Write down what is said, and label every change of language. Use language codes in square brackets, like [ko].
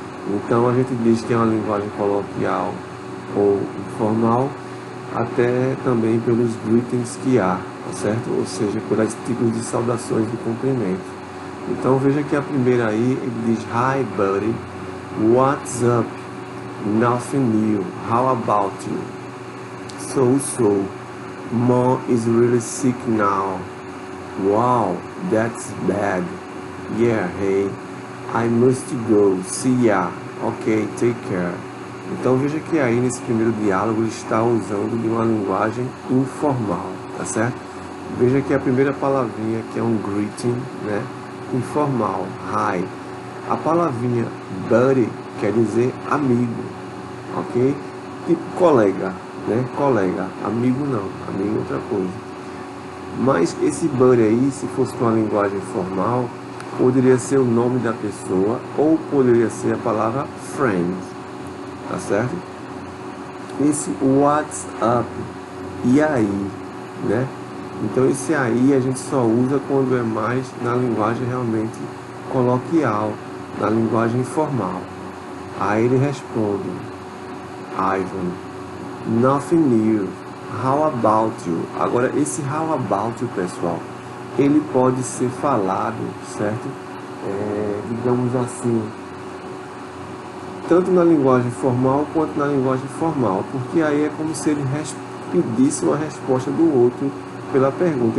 [pt] Então a gente diz que é uma linguagem coloquial ou informal, até também pelos greetings que há, tá certo? Ou seja, pelos tipos de saudações de cumprimento. Então veja que a primeira aí, ele diz: [en] Hi buddy, what's up? Nothing new, how about you? So, Mom is really sick now. Wow, that's bad. Yeah, hey, I must go. See ya. Ok, take care. [pt] Então veja que aí nesse primeiro diálogo ele está usando de uma linguagem informal, tá certo? Veja que a primeira palavrinha que é um greeting, né? Informal, hi. A palavrinha buddy quer dizer amigo, ok? Tipo colega, né? Colega, amigo não, amigo é outra coisa. Mas esse buddy aí, se fosse com a linguagem formal, poderia ser o nome da pessoa ou poderia ser a palavra friend, tá certo? Esse what's up, e aí, né? Então esse aí a gente só usa quando é mais na linguagem realmente coloquial, na linguagem informal. Aí ele responde: [en] Ivan, nothing new, how about you? [pt] Agora esse how about you, pessoal, ele pode ser falado, certo? Digamos assim, tanto na linguagem formal quanto na linguagem informal, porque aí é como se ele pedisse uma resposta do outro pela pergunta.